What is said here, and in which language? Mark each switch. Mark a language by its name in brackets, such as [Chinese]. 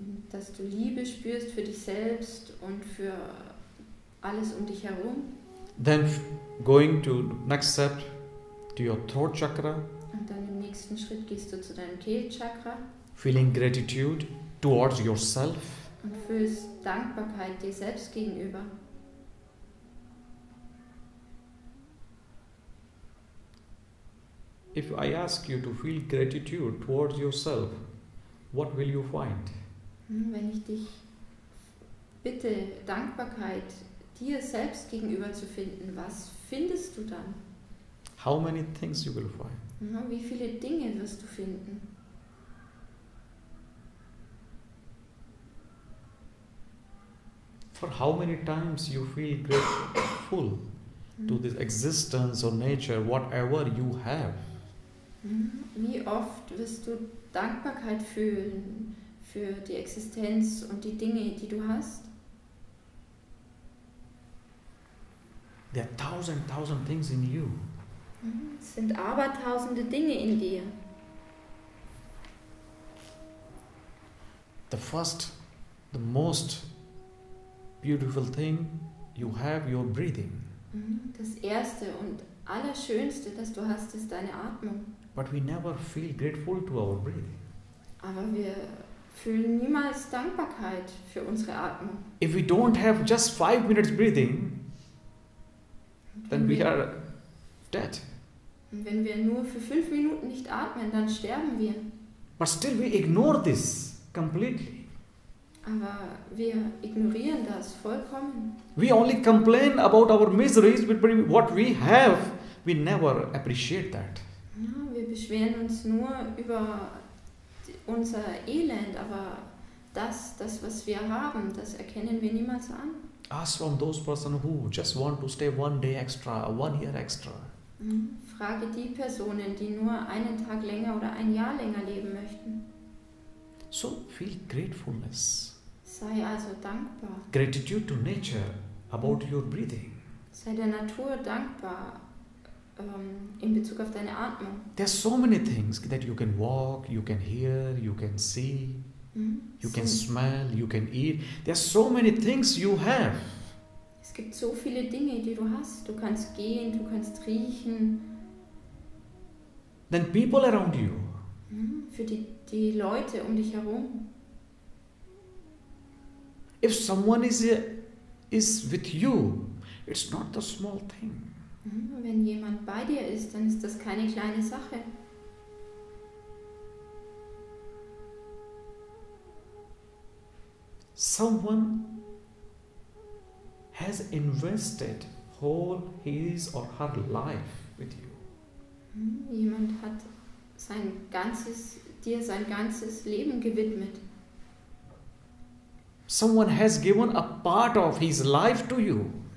[German] Dass du Liebe spürst für dich selbst und für alles um dich herum. [English] Then going to next step to your throat chakra. [German] Und dann im nächsten Schritt gehst du zu deinem Kehlchakra. [English] Feeling gratitude towards yourself. [German] Und fühlst Dankbarkeit dir selbst gegenüber. [English] If I ask you to feel gratitude towards yourself, what will you find? [German] Wenn ich dich bitte, Dankbarkeit dir selbst gegenüber zu finden, was findest du dann? [English] How many things you will find? [German] Wie viele Dinge wirst du finden? [English] For how many times you feel grateful to this existence or nature, whatever you have? [German] Wie oft wirst du Dankbarkeit fühlen für die Existenz und die Dinge, die du hast? [English] There are thousand things in you. [German] Es sind abertausende Dinge in dir. [English] The most beautiful thing you have, your breathing. [German] Das erste und allerschönste, das du hast, ist deine Atmung. [English] But we never feel grateful to our breathing. [German] Aber wir fühlen niemals Dankbarkeit für unsere Atmung. [English] If we don't have just 5 minutes breathing, then we are dead. [German] Und wenn wir nur für 5 Minuten nicht atmen, dann sterben wir. [English] But still we ignore this completely. [German] Aber wir ignorieren das vollkommen. [English] We only complain about our miseries, but what we have, we never appreciate that. [German] Ja, wir beschweren uns nur über unser Elend, aber das, was wir haben, das erkennen wir niemals an. [English] Ask from those persons who just want to stay 1 day extra, 1 year extra. [German] Frage die Personen, die nur einen Tag länger oder ein Jahr länger leben möchten. [English] So feel gratefulness. [German] Sei also dankbar. [English] Gratitude to nature about your breathing. [German] Sei der Natur dankbar in Bezug auf deine Atmung. [English] There are so many things that you can walk, you can hear, you can see, you can smell, you can eat. There are so many things you have. [German] Es gibt so viele Dinge, die du hast. Du kannst gehen, du kannst riechen. [English] Then people around you. [German] Für die Leute um dich herum. [English] If someone is with you, it's not the small thing. [German] Wenn jemand bei dir ist, dann ist das keine kleine Sache. [English] Someone has invested whole his or her life with you. [German] Jemand hat dir sein ganzes Leben gewidmet. [English] Someone has given a part of his life to you.